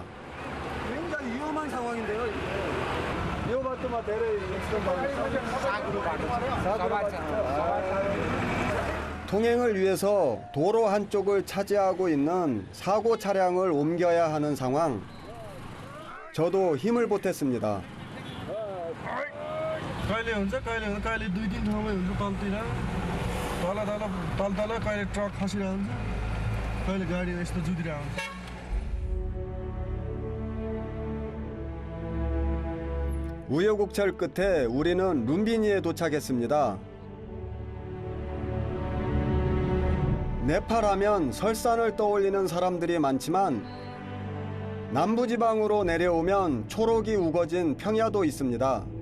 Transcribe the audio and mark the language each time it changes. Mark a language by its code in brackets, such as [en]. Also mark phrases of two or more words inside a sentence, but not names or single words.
[ko] 굉장히 위험한 상황인데요. 위험하더만 대래 통행을 위해서 도로 한쪽을 차지하고 있는 사고 차량을 옮겨야 하는 상황. 저도 힘을 보탰습니다. [ne] कहिले हुन्छ कहिले 2-3 ठाउँमै हुन्छ तलतिर तल कहिले ट्रक खसिरहेको हुन्छ कहिले गाडी यस्तो जुधिरहेको हुन्छ [ko] 우여곡절 끝에 우리는 룸비니에 도착했습니다. 네팔 하면 설산을 떠올리는 사람들이 많지만 남부지방으로 내려오면 초록이 우거진 평야도 있습니다.